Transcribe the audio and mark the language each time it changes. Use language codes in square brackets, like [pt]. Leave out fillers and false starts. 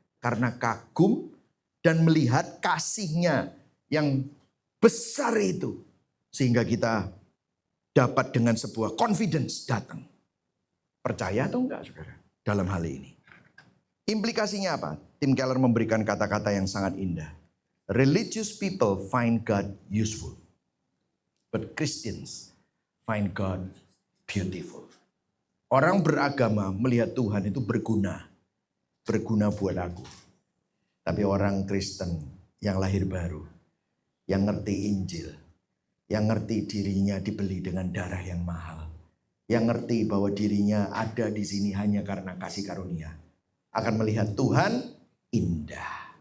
[id] Karena kagum dan melihat kasih-Nya yang besar itu. Sehingga kita dapat dengan sebuah confidence datang. Percaya atau enggak saudara dalam hal ini? Implikasinya apa? Tim Keller memberikan kata-kata yang sangat indah. [en] Religious people find God useful. But Christians find God beautiful. [id] Orang beragama melihat Tuhan itu berguna. Berguna buat aku. Tapi orang Kristen yang lahir baru, yang ngerti Injil, yang ngerti dirinya dibeli dengan darah yang mahal, yang ngerti bahwa dirinya ada di sini hanya karena kasih karunia, akan melihat Tuhan indah.